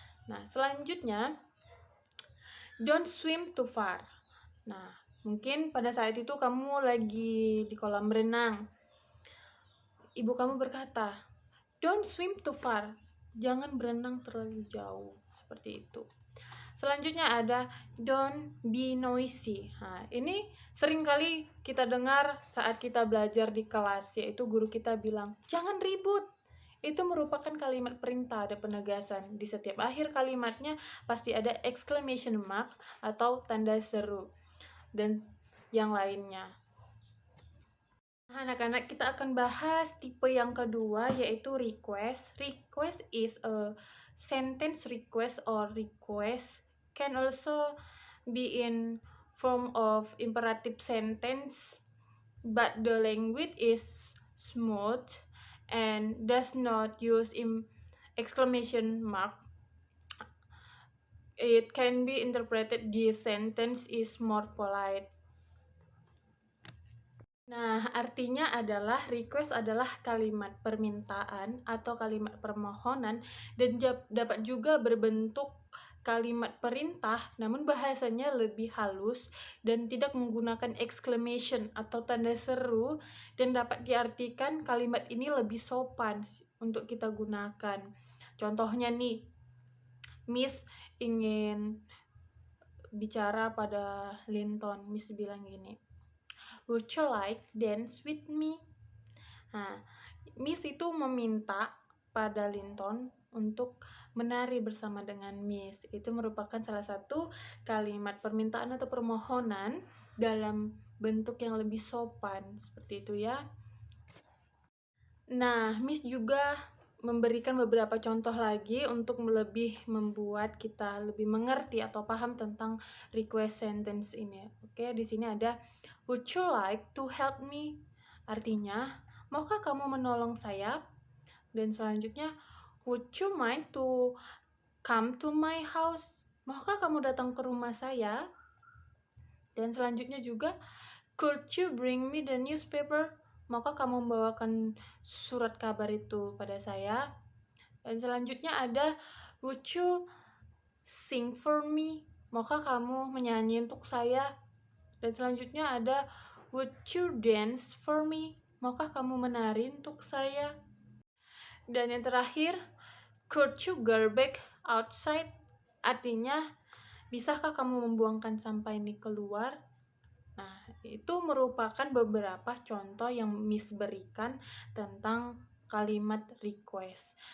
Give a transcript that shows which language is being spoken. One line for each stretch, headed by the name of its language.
Indonesian: Nah, selanjutnya,
English: don't swim too far.
Indonesian: Nah, mungkin pada saat itu kamu lagi di kolam berenang. Ibu kamu berkata,
English: don't swim too far.
Indonesian: Jangan berenang terlalu jauh. Seperti itu. Selanjutnya ada
English: don't be noisy.
Indonesian: Nah, ini seringkali kita dengar saat kita belajar di kelas, yaitu guru kita bilang, jangan ribut. Itu merupakan kalimat perintah, ada penegasan. Di setiap akhir kalimatnya pasti ada exclamation mark atau tanda seru dan yang lainnya. Anak-anak, kita akan bahas tipe yang kedua, yaitu request.
English: Request is a sentence request or request can also be in form of imperative sentence, but the language is smooth and does not use exclamation mark. It can be interpreted this sentence is more polite.
Indonesian: Nah, artinya adalah request adalah kalimat permintaan atau kalimat permohonan dan dapat juga berbentuk kalimat perintah, namun bahasanya lebih halus dan tidak menggunakan exclamation atau tanda seru, dan dapat diartikan kalimat ini lebih sopan untuk kita gunakan. Contohnya nih, Miss ingin bicara pada Linton, Miss bilang gini,
English: would you like dance with me?
Indonesian: Nah, Miss itu meminta pada Linton untuk menari bersama dengan Miss. Itu merupakan salah satu kalimat permintaan atau permohonan dalam bentuk yang lebih sopan, seperti itu ya. Nah, Miss juga memberikan beberapa contoh lagi untuk lebih membuat kita lebih mengerti atau paham tentang request sentence ini. Oke, di sini ada
English: would you like to help me?
Indonesian: Artinya, maukah kamu menolong saya? Dan selanjutnya,
English: would you mind to come to my house?
Indonesian: Maukah kamu datang ke rumah saya? Dan selanjutnya juga,
English: could you bring me the newspaper?
Indonesian: Maukah kamu membawakan surat kabar itu pada saya? Dan selanjutnya ada,
English: would you sing for me?
Indonesian: Maukah kamu menyanyi untuk saya? Dan selanjutnya ada,
English: would you dance for me?
Indonesian: Maukah kamu menari untuk saya? Dan yang terakhir,
English: could you garbage outside?
Indonesian: Artinya, bisakah kamu membuangkan sampah ini keluar? Nah, itu merupakan beberapa contoh yang Miss berikan tentang kalimat request.